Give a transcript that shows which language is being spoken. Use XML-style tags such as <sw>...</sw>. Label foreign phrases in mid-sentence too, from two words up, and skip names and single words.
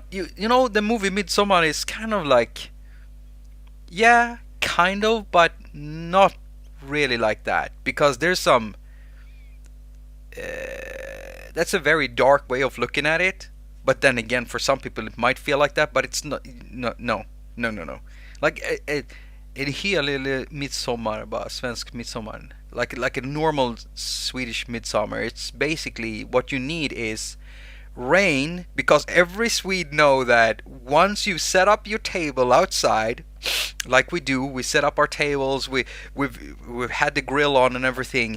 <en>You know the movie Midsummer is kind of like, yeah, kind of, but not really like that, because there's some. That's a very dark way of looking at it. But then again, for some people it might feel like that, but it's not. No, no, no, no, no. Like</en> <sv>en hel midsommar, bara svensk midsommar.</sv> <en>Like a normal Swedish midsummer. It's basically what you need is rain, because every Swede know that once you set up your table outside, like we do, we set up our tables, we've had the grill on and everything.</en>